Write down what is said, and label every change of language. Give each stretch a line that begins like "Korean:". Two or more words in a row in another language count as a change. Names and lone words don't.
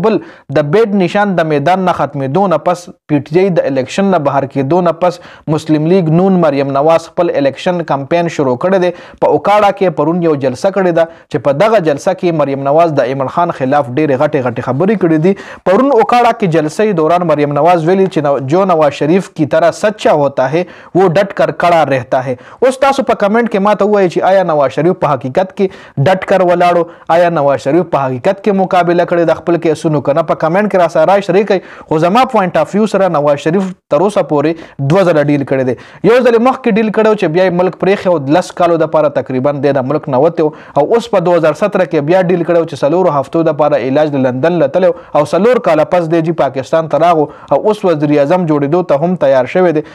Pashto: بل د بیډ نشان د میدان نه ختمېدو نه پس پی ټی آی د الیکشن نه بهر کېدو نه پس مسلم لیگ نون مریم نواز خپل الیکشن کمپین شروع کړی دی. په اوکاړه کې پرون یو جلسه کړې ده چې په دغه جلسه کې مریم نواز د عمران خان خلاف ډېرې غټې خبرې کړې دي. پرون اوکاړه کې جلسې دوران مریم نواز ویلي چې
Urdu: جو نواز شریف کی طرح سچا ہوتا ہے وہ ڈٹ کر کڑا رہتا ہے.
Pashto: اوس تاسو په کمنټ کې ماته ووایئ چې آیا نواز شریف په حقیقت کې
Urdu: ډٹ کر
Pashto: ولاړو، آیا نواز شریف په حقیقت کې مقابله کړې د خپل کیسونو که نه؟ په کمنټ کې راسره رای شریکئ. خو زما
English: point of view
Pashto: سره نواز شریف تر اوسه پورې 2 ځله ډیل کړی دی. یو ځل مخکې ډیل کړی چې بیا یې ملک پرېښی او 10 کالو دپاره تقریبا دی د ملک نه وتی او اوس په 2017 کې بیا ډیل کړی چې 4 هفتو دپاره علاج د لندن له تلی او 4 کاله پس دی چې پاکستان ته راغو او اوس وزیر اعظم جوړېدو ته هم تیار شوی دی.